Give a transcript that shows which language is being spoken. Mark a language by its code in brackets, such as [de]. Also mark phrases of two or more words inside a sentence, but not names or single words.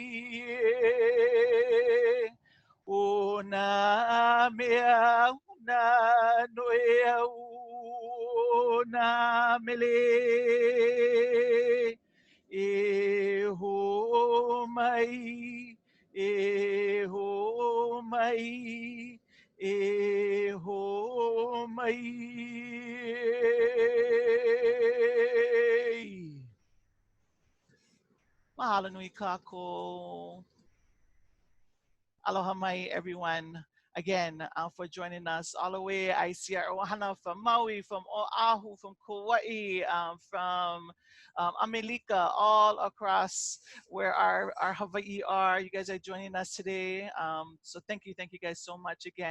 [haw] o nā mea una no e au nā mele e ho mai e ho mai e ho mai. Mahalo nui kākou. Aloha mai, [en] everyone. Again, for joining us all the way. I see our ohana from Maui, from Oahu, from Kauai, from America, all across where our Hawaii are. You guys are joining us today. So thank you guys so much again.